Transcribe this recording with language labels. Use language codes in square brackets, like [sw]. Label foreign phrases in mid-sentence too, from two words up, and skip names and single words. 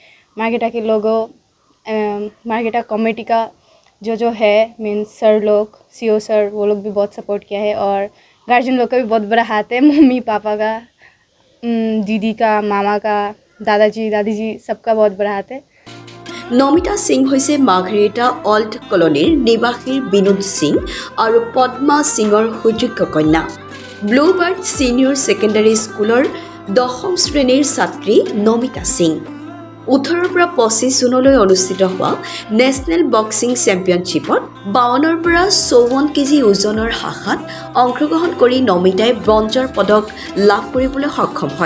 [hi] मार्घेटा के लोगों, मार्घेटा कमेटी का जो है मीन्स सर लोग, सीओ सर, वो लोग भी बहुत सपोर्ट किया है। और गार्जियन लोग का भी बहुत बड़ा हाथ है, मम्मी पापा का, दीदी का, मामा का, दादाजी दादी जी, सबका बहुत बड़ा हाथ है। [as] नमिता सिंह হৈছে মাৰ্ঘেৰিটা অল্ড কলনীৰ নিবাসীৰ বিনোদ সিং আৰু পদ্মা সিঙৰ সুযোগ্য কন্যা। ব্লুবাৰ্ড ছিনিয়ৰ ছেকেণ্ডাৰী স্কুলৰ 10ম শ্ৰেণীৰ ছাত্ৰী নমিতা সিং 18ৰ পৰা 25 জুনলৈ অনুষ্ঠিত হোৱা নেশ্যনেল বক্সিং চেম্পিয়নশ্বিপত 52ৰ পৰা 54 কেজি ওজনৰ শাখাত অংশগ্ৰহণ কৰি নমিতাই ব্ৰঞ্জৰ পদক লাভ কৰিবলৈ সক্ষম হয়।